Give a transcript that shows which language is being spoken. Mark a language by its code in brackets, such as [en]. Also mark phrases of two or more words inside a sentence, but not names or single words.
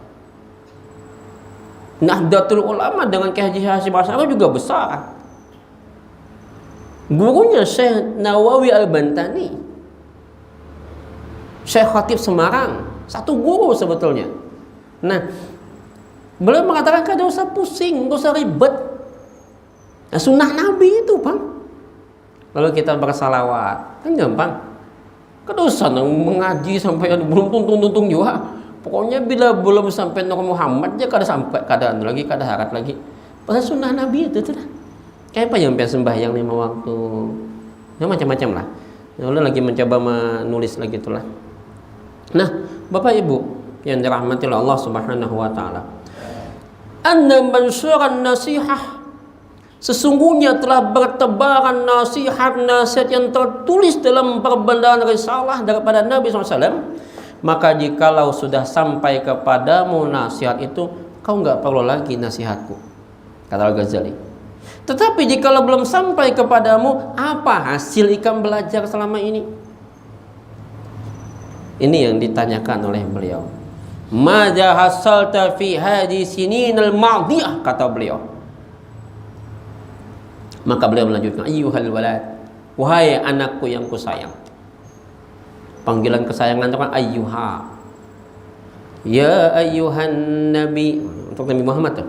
[id] Nahdlatul Ulama dengan Ki Haji Hasyim Asy'ari juga besar. Gurunya Syekh Nawawi Al-Bantani, Syekh Khatib Semarang, satu guru sebetulnya. Nah, beliau mengatakan [bjn] kada usah pusing, [id] enggak usah ribet. Nah, sunnah Nabi itu, Bang. Lalu kita bersalawat, kan gampang. [bjn] Kada usah mengaji sampai belum tuntung juga. Pokoknya bila belum sampai Nur Muhammad aja kada sampai, kada lagi, kada harat lagi. [id] Pasal sunnah Nabi itu tuh. Kayak apa yang sembahyang 5 waktu. Ya macam-macam lah. Lalu lagi mencoba menulis lagi itulah. Nah, Bapak Ibu yang dirahmati oleh Allah [ar] Subhanahu wa taala. Anna mansyuran nasihah, [id] sesungguhnya telah bertebaran nasihat yang tertulis dalam perbendaan risalah daripada Nabi SAW. Maka jikalau sudah sampai kepadamu nasihat itu, kau enggak perlu lagi nasihatku, kata Al-Ghazali. Tetapi jikalau belum sampai kepadamu, apa hasil ikam belajar selama ini? Ini yang ditanyakan oleh beliau. [ar] Madza hasalta fi hadhihi sininal madiyah, [id] kata beliau. Maka beliau melanjutkan, [ar] ayyuhal walad, [id] wahai anakku yang kusayang. Panggilan kesayangan itu kan ayyuha. [ar] Ya ayyuhan nabi, [id] untuk Nabi Muhammad tuh.